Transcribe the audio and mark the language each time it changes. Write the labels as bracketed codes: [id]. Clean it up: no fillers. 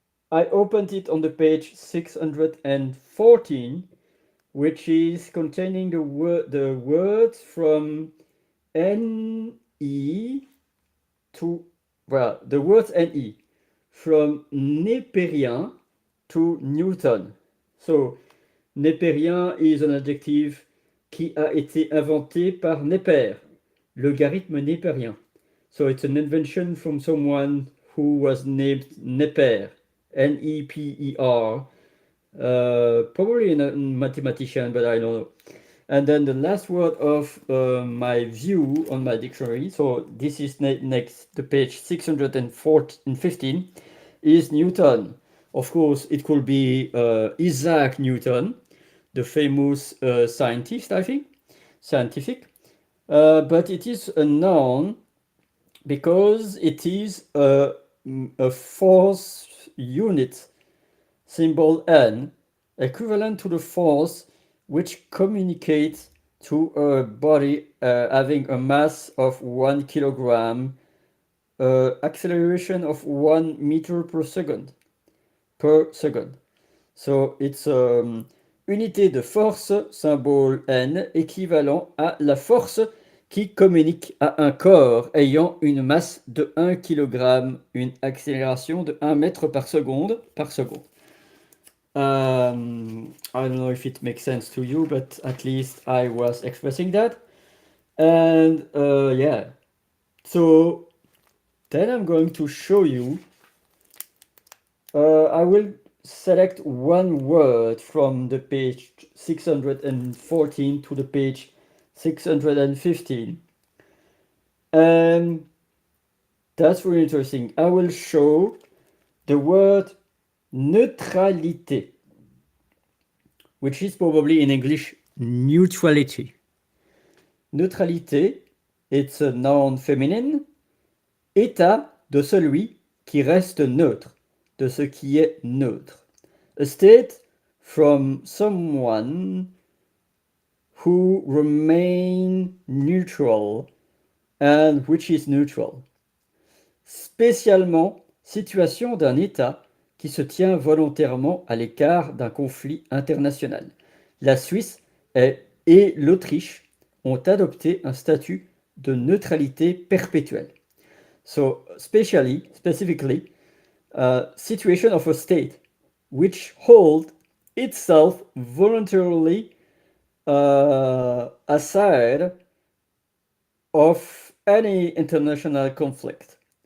[en] I opened it on the page 614, which is containing the words from NE to, well, the words NE from Népérien to Newton. So, Népérien is an adjective [fr] qui a été inventé par Népère, logarithme népérien. [en] So it's an invention from someone who was named Neper, Neper, probably a mathematician, but I don't know. And then the last word of my view on my dictionary, so this is next to page 615, is Newton. Of course, it could be Isaac Newton, the famous scientist, I think, scientific. But it is a noun because it is a force unit, symbol N, equivalent to the force which communicates to a body having a mass of 1 kilogram, acceleration of 1 meter per second. So it's [fr] unité de force, symbole N, équivalent à la force qui communique à un corps ayant une masse de 1 kg, une accélération de 1 mètre par seconde. [en] I don't know if it makes sense to you, but at least I was expressing that. And yeah, so then I'm going to show you. I will select one word from the page 614 to the page 615. And that's really interesting. I will show the word neutralité. which is probably in English neutrality. Neutralité, it's a noun feminine. [fr] État de celui qui reste neutre, de ce qui est neutre. [en] A state from someone who remain neutral and which is neutral. [fr] Spécialement, situation d'un État qui se tient volontairement à l'écart d'un conflit international. La Suisse et l'Autriche ont adopté un statut de neutralité perpétuelle. [en] So, specifically, situation of a state which hold itself voluntarily aside of any international conflict.